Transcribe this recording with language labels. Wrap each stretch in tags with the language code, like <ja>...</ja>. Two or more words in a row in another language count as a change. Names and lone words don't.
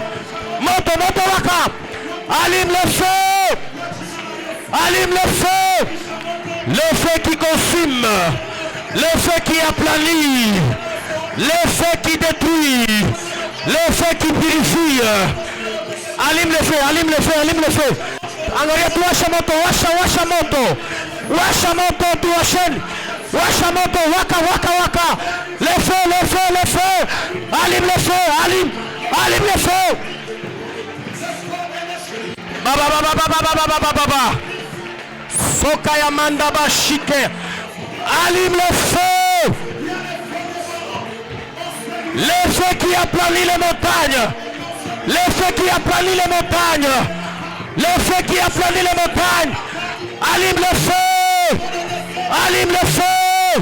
<fr>Monte, monte, waka. Allume le feu. Allume le feu. Le feu qui consume. Le feu qui aplanit. Le feu qui détruit. Le feu qui purifie. Allume le feu, allume le feu, allume le feu.</fr> <sw>Angalia tu washa moto, washa moto. Washa moto, tu washen. Washa moto, waka.</sw> <fr>Le feu, le feu, le feu. Allume le feu, allume. Allume le feu.</fr> <sw>Baba. Sokaya manda bashike.</sw> <fr>Allume le feu. Le feu qui aplanit les montagnes. Le feu qui aplanit les montagnes. Le feu qui aplanit les montagnes. Allume le feu. Allume le feu.</fr>